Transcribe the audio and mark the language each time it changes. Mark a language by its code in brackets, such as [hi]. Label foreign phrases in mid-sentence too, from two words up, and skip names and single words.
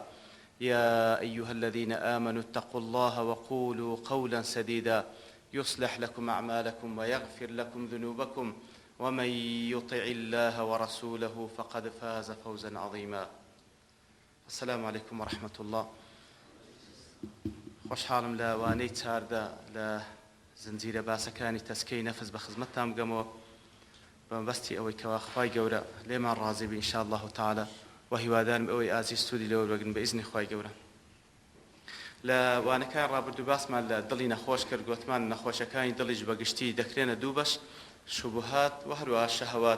[ar] يا أيها الذين آمنوا اتقوا الله وقولوا قولا سديدا يصلح لكم أعمالكم ويغفر لكم ذنوبكم ومن يطع الله ورسوله فقد فاز فوزا عظيما. السلام عليكم ورحمة الله. [ckb] خۆشحاڵم لە وانەی چاردا لە زنجیرە باسەکانی تەسکەی نەفس بە خزمەتتان بگەمەوە بەمەبەستی ئەوەی کەوا خوای گەورە لێمان ڕازی بێ [ar] ئینشاء الله تعالى [ckb] و هیوادارم ئەوەی ئازی سوودی لەوە بگرن بە ئیزنی خوای گەورە. لە وانەکان ڕابردوو باسمان لە دڵی نەخۆش کرد، گوتمان نەخۆشەکانی دڵیش بەگشتی دەکرێنە دوو بەش، شوبهات و هەروەها شەهەوات.